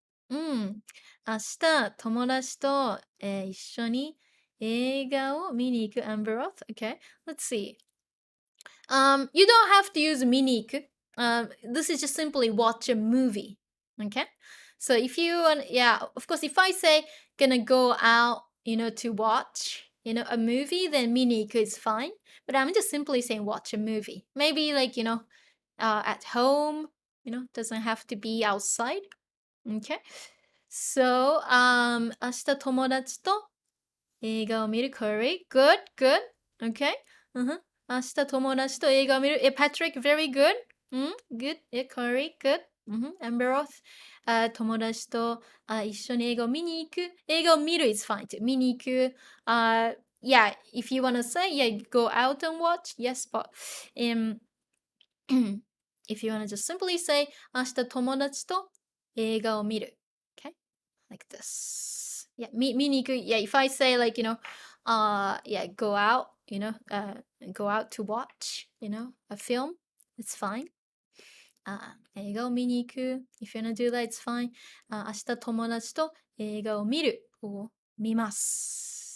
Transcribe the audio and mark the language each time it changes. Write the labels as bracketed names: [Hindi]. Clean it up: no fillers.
[Japanese] 明日友達と、一緒に映画を見に行く Amberoth. [English] Okay, let's see. You don't have to use [Japanese] 見に行く. [English] This is just simply watch a movie. Okay, so if you want, yeah, of course, if I say gonna go out, to watch, a movie, then [Japanese] 見に行く [English] is fine. But I'm just simply saying watch a movie. Maybe like, at home, doesn't have to be outside. Okay, so [Japanese] 明日友達と映画を見る Curry. [English] Good, good. Okay. [Japanese] 明日友達と映画を見る Patrick, [English] very good. Good. Curry, good. [Japanese] Amberoth, 友達と一緒に映画を見に行く。映画を見る [English] is fine too. [Japanese] 見に行く。 [English] Yeah, if you want to say, yeah, go out and watch. Yes, but if you want to just simply say [Japanese] 明日友達と映画を見る. [English] Okay, like this. Yeah, [Japanese] 見に行く. [English] Yeah, if I say like, yeah, go out, go out to watch, a film, it's fine. [Japanese] 映画を見に行く. [English] If you want to do that, it's fine. [Japanese] 明日友達と映画を見るを見ます.